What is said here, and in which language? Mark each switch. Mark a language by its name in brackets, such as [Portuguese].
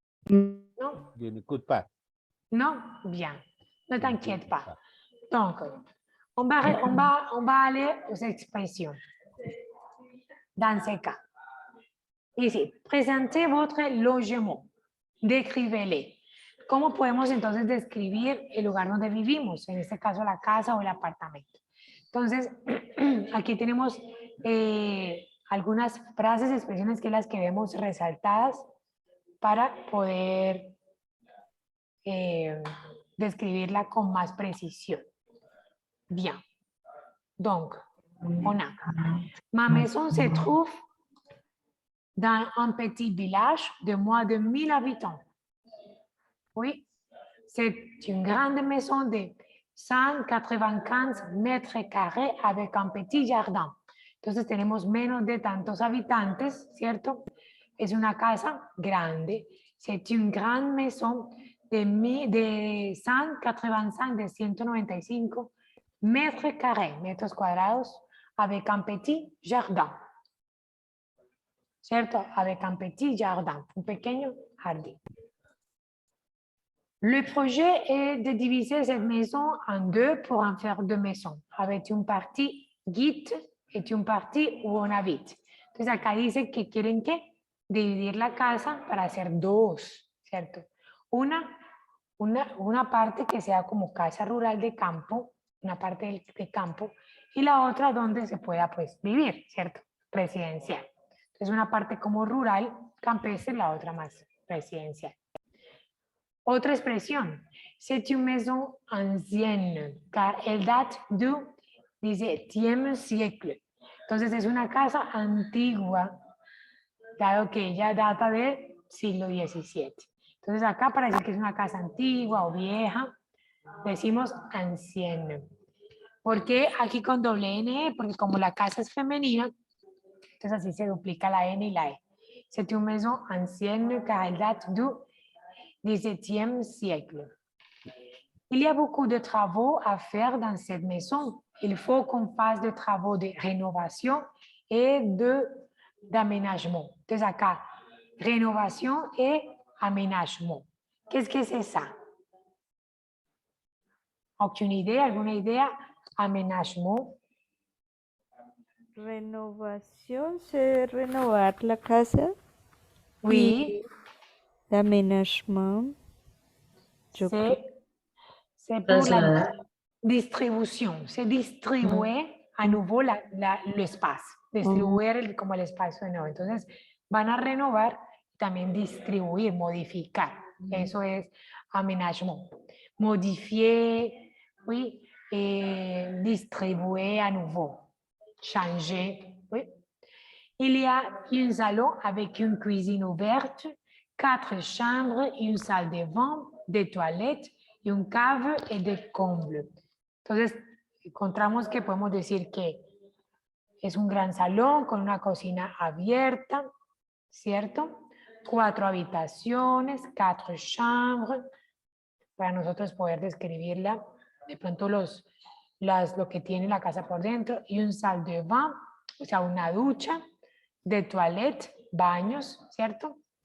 [Spanish] No. [French] je n'écoute pas. Non? Bien. Ne Je t'inquiète n'écoute pas. Donc, on va aller aux expressions. Dans ce cas. Ici, présentez votre logement. [Spanish] Describele. ¿Cómo podemos entonces describir el lugar donde vivimos? En este caso, la casa o el apartamento. Entonces, aquí tenemos algunas frases, expresiones que las que vemos resaltadas para poder describirla con más precisión. [French] Bien. Donc, on a ma maison se trouve dans un petit village de moins de 1000 habitants. Oui, c'est une grande maison de 195 mètres carrés avec un petit jardin. [Spanish] Entonces tenemos menos de tantos habitantes, ¿cierto? Es una casa grande. [French] C'est une grande maison de 185, de 195 mètres carrés, [Spanish] metros cuadrados, [French] avec un petit jardin. [Spanish] ¿Cierto? [French] Avec un petit jardin, [Spanish] un pequeño jardín. [French] Le projet est de diviser cette maison en deux pour en faire deux maisons, avec une partie guide et une partie où on habite. [Spanish] Entonces acá dice que quieren que dividir la casa para hacer dos, ¿cierto? Una parte que sea como casa rural de campo, una parte de campo, y la otra donde se pueda pues vivir, ¿cierto? Residencial. Entonces una parte como rural, campestre, la otra más residencial. Otra expresión, [French] c'est une maison ancienne, car elle date du XVIIe siècle. [Spanish] Entonces es una casa antigua, dado que ella data del siglo XVII. Entonces acá para decir que es una casa antigua o vieja, decimos ancienne. ¿Por qué aquí con doble N? Porque como la casa es femenina, entonces así se duplica la N y la E. [French] C'est une maison ancienne, car elle date du XVIIe siècle. Il y a beaucoup de travaux à faire dans cette maison. Il faut qu'on fasse des travaux de rénovation et d'aménagement. [Spanish] Entonces acá, [French] rénovation et aménagement. Qu'est-ce que c'est ça? [Spanish] ¿Aucune idée? ¿Alguna idea? Aménagement. Renovación, c'est renovar la casa. [French] Oui. L'aménagement. C'est pour la distribution. C'est distribuer à nouveau l'espace. [Spanish] Distribuir como el espacio de nuevo. Entonces, van a renovar y también distribuir, modificar. Eso es aménagement. [French] Modifier, oui, et distribuer à nouveau. Changer, oui. Il y a un salon avec une cuisine ouverte, 4 chambres, une salle de bain, des toilettes, y un cave et des combles. [Spanish] Entonces, encontramos que podemos decir que es un gran salón con una cocina abierta, ¿cierto? 4 habitaciones, [French] 4 chambres, [Spanish] para nosotros poder describirla, de pronto lo que tiene la casa por dentro, y [French] un salle de bain, [Spanish] o sea, una ducha, de toilette, baños, ¿cierto?